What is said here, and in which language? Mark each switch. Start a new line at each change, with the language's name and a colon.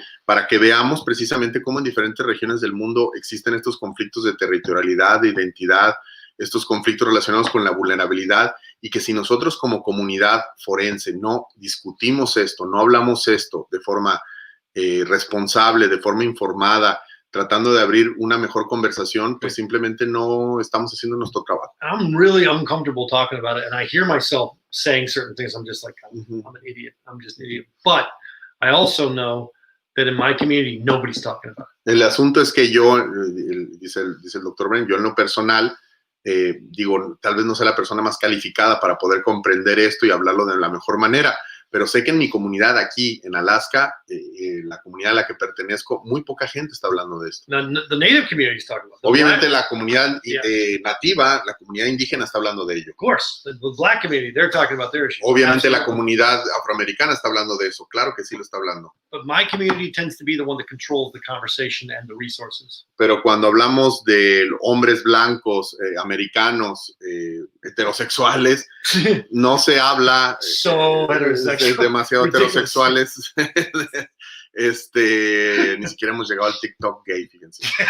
Spanish: para que veamos precisamente cómo en diferentes regiones del mundo existen estos conflictos de territorialidad, de identidad, estos conflictos relacionados con la vulnerabilidad, y que si nosotros como comunidad forense no discutimos esto, no hablamos esto de forma responsable, de forma informada, tratando de abrir una mejor conversación, pues simplemente no estamos haciendo nuestro trabajo.
English: I'm really uncomfortable talking about it, and I hear myself saying certain things. I'm just like, I'm an idiot. I'm just an idiot. But I also know that in my community, nobody's talking about it.
Spanish: El asunto es que yo, dice el doctor Brent, yo en lo personal, digo, tal vez no sea la persona más calificada para poder comprender esto y hablarlo de la mejor manera, pero sé que en mi comunidad aquí, en Alaska, la comunidad a la que pertenezco, muy poca gente está hablando de esto.
English: The native community is talking about it.
Spanish: Obviamente la comunidad nativa, la comunidad indígena está hablando de ello.
English: Of course, the black community, they're talking about their issues.
Spanish: Obviamente la comunidad afroamericana está hablando de eso, claro que sí lo está hablando.
English: But my community tends to be the one that controls the conversation and the resources.
Spanish: Pero cuando hablamos de hombres blancos, americanos, heterosexuales, no se habla demasiado heterosexuales. Ni siquiera hemos llegado al TikTok gay, fíjense.